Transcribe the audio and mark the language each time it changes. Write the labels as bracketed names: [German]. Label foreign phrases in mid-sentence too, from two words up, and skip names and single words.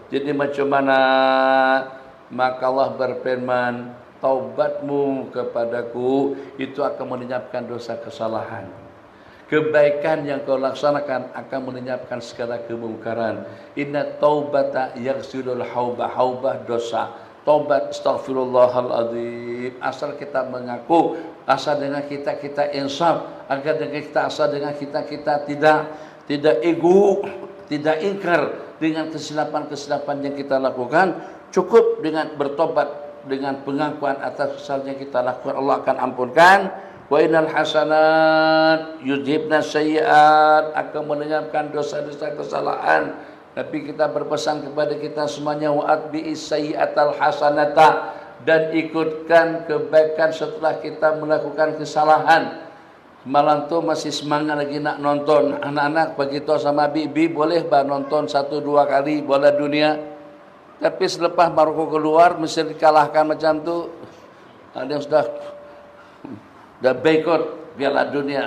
[Malay] Jadi macam mana? Maka Allah berfirman, taubatmu kepadaku itu akan melenyapkan dosa kesalahan. Kebaikan yang kau laksanakan akan melenyapkan segala kemungkaran. [Arabic] إن التوبة يغسل الحوبة dosa. [Malay] Taubat astaghfirullahaladzim. Asal kita mengaku, asal dengan kita insaf, agar dengan kita asal dengan kita tidak ego, tidak ingkar dengan kesilapan-kesilapan yang kita lakukan. Cukup dengan bertobat, dengan pengakuan atas kesalahan yang kita lakukan, Allah akan ampunkan. [Arabic] وإن الحسنات يذهبن السيئات, [Malay] akan melenyapkan dosa-dosa kesalahan. Tapi kita berpesan kepada kita semuanya, [Arabic] وأتبع السيئة الحسنة, [Malay] dan ikutkan kebaikan setelah kita melakukan kesalahan. Malam tu masih semangat lagi nak nonton. Anak-anak begitu sama bibi, boleh bah nonton 1-2 kali bola dunia. Tapi selepas Maroko keluar, Mesir dikalahkan macam tu, ada yang sudah boikot Piala Dunia.